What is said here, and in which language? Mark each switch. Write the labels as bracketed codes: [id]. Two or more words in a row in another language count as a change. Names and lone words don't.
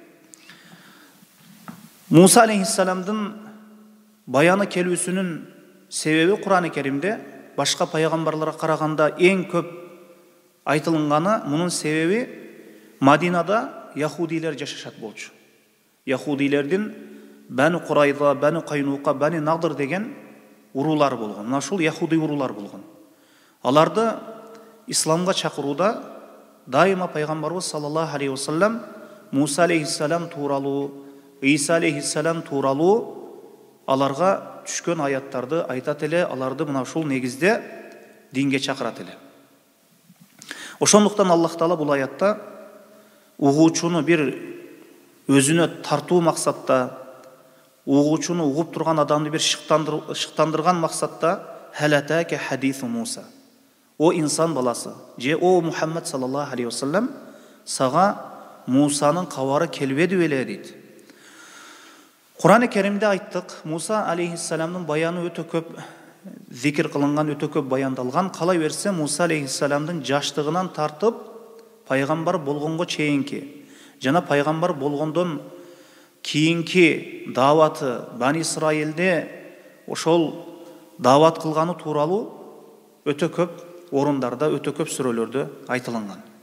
[ky] Муса алейхиссаламдын баяны келүүсүнүн себеби Кур'ан-ы Керимде башка пайгамбарларга караганда эң көп айтылганы, мунун себеби Мадинада яһудилер жашашат болчу. Яһудилердин Бани Курайза, Бани Кайнука, Бани Надыр деген урулар болгон. Мына ушул яһуди урулар болгон. Аларды исламга чакырууда дайыма пайгамбарыбыз [ar] صلى الله عليه وسلم [ky] Муса алейхиссалам тууралуу, Иса алейхиссалам тууралуу аларга түшкөн аяттарды айтат эле, аларды мына ушул негизде динге чакырат эле. Ошондуктан Аллах Таала бул аятта угуучуну бир өзүнө тартуу максатта, угуучуну угуп турган адамды бир шыктандырган максатта [ar] هل أتاك حديث موسى. [ky] О инсан баласы, же о Мухаммад [ar] صلى الله عليه وسلم, [ky] сага Мусанын кабары келбеди беле дейт. Кур'ан-ы Керимде айттык, Муса алейхиссаламдын баяны өтө көп зикир кылынган, өтө көп баяндалган. Калай берсе Муса алейхиссаламдын жаштыгынан тартып пайгамбар болгонго чейинки жана пайгамбар болгондон кийинки даваты Бани Исраилде ошол дават кылганы тууралуу өтө көп орундарда, өтө көп сүрөлөрдө айтылган.